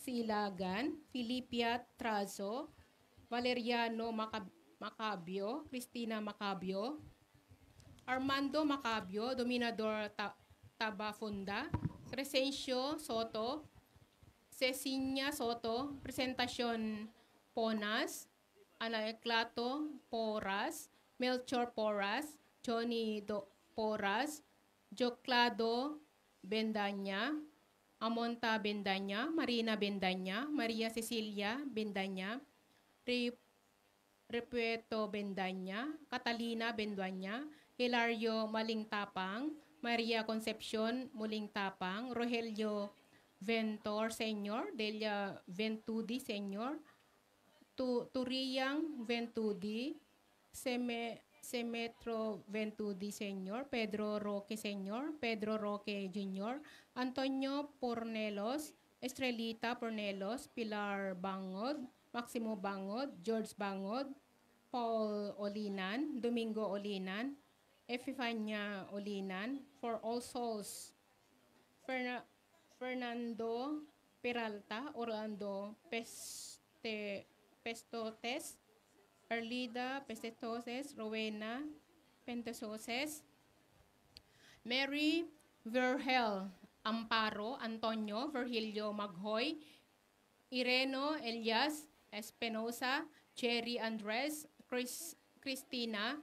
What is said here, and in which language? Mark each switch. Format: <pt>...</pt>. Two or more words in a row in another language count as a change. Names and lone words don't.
<en>Silagan, Filipia Trazo, Valeriano Macabio, Cristina Macabio, Armando Macabio, Dominador Tabafunda, Crescencio Soto, Cecilia Soto, Presentacion Ponas, Ana Eclato Porras, Melchor Porras, Johnny Porras, Joclado Bendaña, Amonta Bendaña, Marina Bendaña, Maria Cecilia Bendaña, Repueto Bendaña, Catalina Bendaña, Hilario Malingtapang, Maria Concepcion Mulingtapang, Rogelio Ventor Senior, Delia Ventudi Senior, Turiyang Ventudi, Semetro Ventudi Senior, Pedro Roque Senior, Pedro Roque Jr., Antonio Pornelos, Estrelita Pornelos, Pilar Bangod, Maximo Bangod, George Bangod, Paul Olinan, Domingo Olinan, Epifania Olinan, For All Souls, Fernando Peralta, Orlando Pestotes, Erlida Pestotoses, Rowena Pentesoses, Mary Vergel Amparo, Antonio Virgilio Maghoy, Ireno Elias Espinosa, Cherry Andres, Cristina</en>